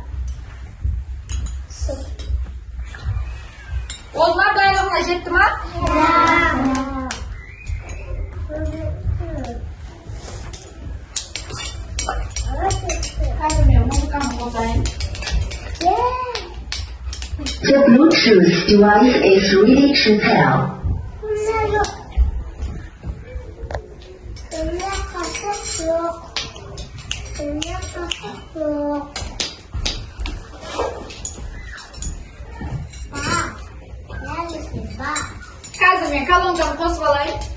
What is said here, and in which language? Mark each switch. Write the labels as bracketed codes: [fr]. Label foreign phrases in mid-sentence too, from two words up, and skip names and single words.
[kk] Олма барлығына жетті ма? Қазір мен музыканы қосайын. [en] The Bluetooth device is ready to pair. [kk] Қазір мен колонканы қосып алайын.